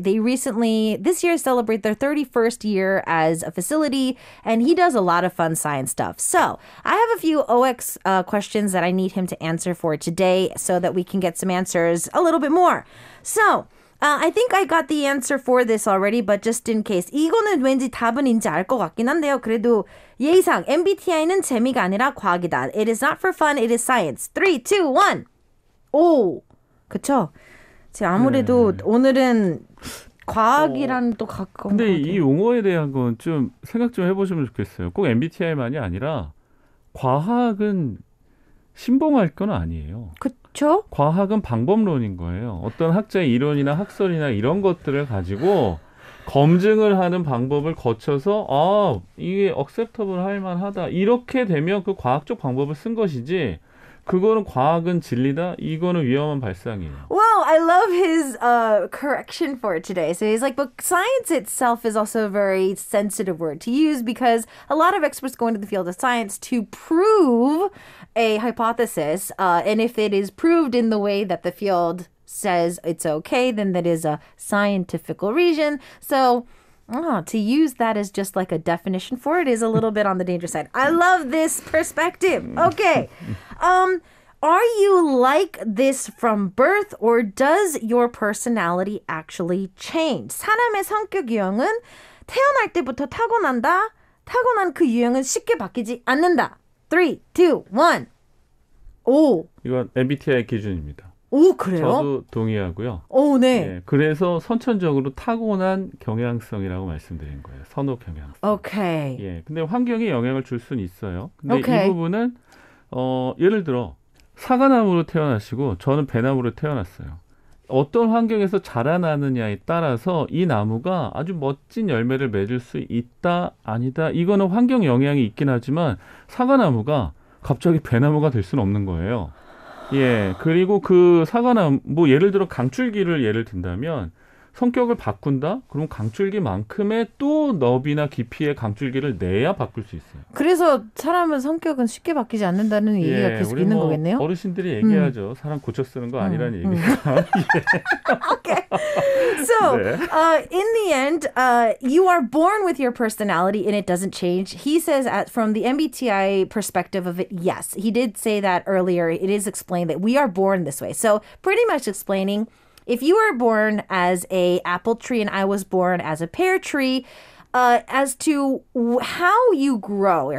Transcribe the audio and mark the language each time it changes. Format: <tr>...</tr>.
<en>They recently, this year, celebrate their 31st year as a facility, and he does a lot of fun science stuff. So I have a few OX questions that I need him to answer for today so that we can get some answers a little bit more. So, I think I got the answer for this already, but just in case.</en> <ko>이거는 왠지 답은인지 알 것 같긴 한데요. 그래도 예의상 MBTI는 재미가 아니라 과학이다.</ko> <en>It is not for fun, it is science.</en> <ko>3, 2, 1. 오, 그쵸? 아무래도 오늘은 과학이랑 또 가까운 근데 것 같아요. 이 용어에 대한 건 좀 생각 좀 해보시면 좋겠어요. 꼭 MBTI만이 아니라 과학은 신봉할 건 아니에요. 그쵸? 과학은 방법론인 거예요. 어떤 학자의 이론이나 학설이나 이런 것들을 가지고 검증을 하는 방법을 거쳐서 이게 acceptable 할 만하다. 이렇게 되면 그 과학적 방법을 쓴 것이지 그거는 과학은 진리다. 이거는 위험한 발상이에요.</ko> <en>Well, I love his correction for it today. So he's like, but science itself is also a very sensitive word to use because a lot of experts go into the field of science to prove a hypothesis. And if it is proved in the way that the field says it's okay, then that is a scientific reason. So to use that as just like a definition for it is a little bit on the dangerous side. I love this perspective. Okay. Are you like this from birth or does your personality actually change?</en> <ko>사람의 성격 유형은 태어날 때부터 타고난다. 타고난 그 유형은 쉽게 바뀌지 않는다. 3, 2, 1. 오. 이건 MBTI 기준입니다. 오, 그래요? 저도 동의하고요. 오, 네. 예, 그래서 선천적으로 타고난 경향성이라고 말씀드린 거예요. 선호 경향성. 오케이. 예, 근데 환경이 영향을 줄 수는 있어요. 근데 오케이. 이 부분은 예를 들어 사과나무로 태어나시고 저는 배나무로 태어났어요. 어떤 환경에서 자라나느냐에 따라서 이 나무가 아주 멋진 열매를 맺을 수 있다, 아니다. 이거는 환경 영향이 있긴 하지만 사과나무가 갑자기 배나무가 될 수는 없는 거예요. 예, 그리고 그 사과나무, 뭐 예를 들어 강줄기를 예를 든다면 성격을 바꾼다? 그럼 강줄기만큼의 또 너비나 깊이의 강줄기를 내야 바꿀 수 있어요. 그래서 사람은 성격은 쉽게 바뀌지 않는다는 얘기가 계속 우리 있는 뭐 거겠네요. 어르신들이 얘기하죠. 사람 고쳐 쓰는 거 아니라는 얘기니까.</ko> <en>Okay. So,</en> <ko>네.</ko> <en>in the end, you are born with your personality and it doesn't change. He says, from the MBTI perspective of it, yes. He did say that earlier. It is explained that we are born this way. So, pretty much explaining, if you were born as a apple tree and I was born as a pear tree, as to how you grow.</en>